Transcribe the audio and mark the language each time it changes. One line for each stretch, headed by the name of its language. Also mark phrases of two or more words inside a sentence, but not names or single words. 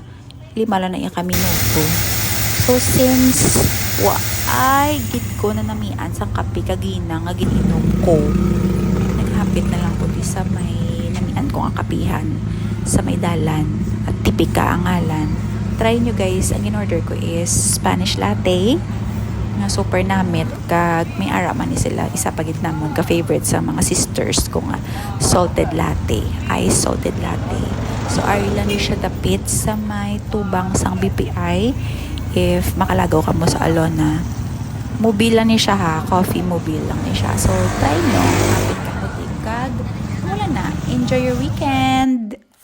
Hiligaynon: 5 lang na iya kami nuto. So since ay gid ko na namian sang kape kagina nga gininom ko. Naghapit na lang ko di sa may namian ko ang kapihan sa may dalan at tipika ang ngalan. Try nyo guys, ang in-order ko is
English: Spanish latte
Hiligaynon: nga super namit kag may ara man ni sila isa pa gid namon ka favorite sa mga sisters ko nga
English: salted latte, ice salted latte.
Hiligaynon: So ari lang ni siya dapit sa may tubang sang BPI if makalagaw ka mo sa Alona. Mobile lang ni siya ha, coffee mobile lang ni siya. So try nyo, kapit ka mo tingkad. Wala na,
English: enjoy your weekend!